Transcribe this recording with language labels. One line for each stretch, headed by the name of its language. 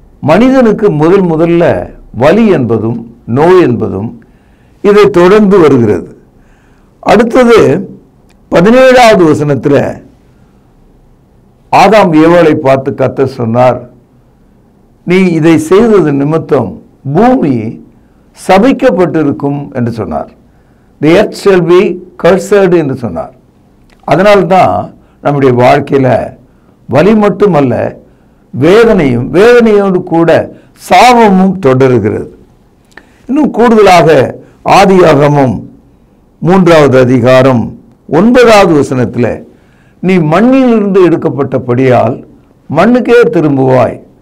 Tamil: மனிதனுக்கு முதல்ல வலி என்பதும் நோய் என்பதும் இதை தொடர்ந்து வருகிறது. அடுத்தது 17வது வசனத்தில் ஆதாம் ஏவாளை பார்த்து கர்த்தர் சொன்னார், நீ இதை செய்தது நிமித்தம் பூமி சபிக்கப்பட்டிருக்கும் என்று சொன்னார்.
English: The earth shall be cursed
Tamil: என்று சொன்னார். அதனால்தான் நம்முடைய வாழ்க்கையில் வலி மட்டுமல்ல, வேதனையோடு கூட சாபமும் தொடர்கிறது. இன்னும் கூடுதலாக ஆதியாகமம் 3வது அதிகாரம் 9வது வசனத்தில் நீ மண்ணிலிருந்து எடுக்கப்பட்டபடியால் மண்ணுக்கே திரும்புவாய்.